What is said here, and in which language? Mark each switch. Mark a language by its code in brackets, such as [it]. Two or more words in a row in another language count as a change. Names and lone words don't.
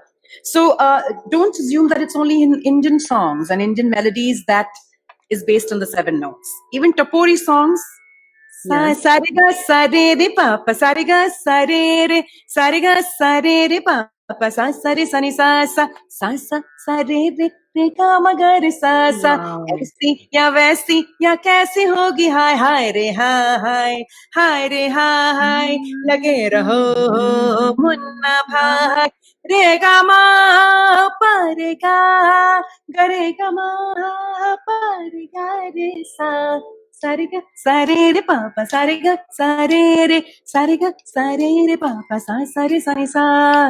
[en] So don't assume that it's only in Indian songs and Indian melodies that is based on the 7 notes. Even Topori songs. Sariga sare re papa, sariga sare re, sariga sare re papa, sa sare sani sa sa, sa sa sare re re ga ma ga re sa sa. [hi] ऐसी या वैसी या कैसी होगी, हाय हाय रे हाय, हाय रे हाय, लगे रहो मुन्ना भाई, रे गा मा पा रे गा, ग रे गा मा पा रे गा रे सा. Sariga sare re papa, sariga sare re papa, sa sare sani sa.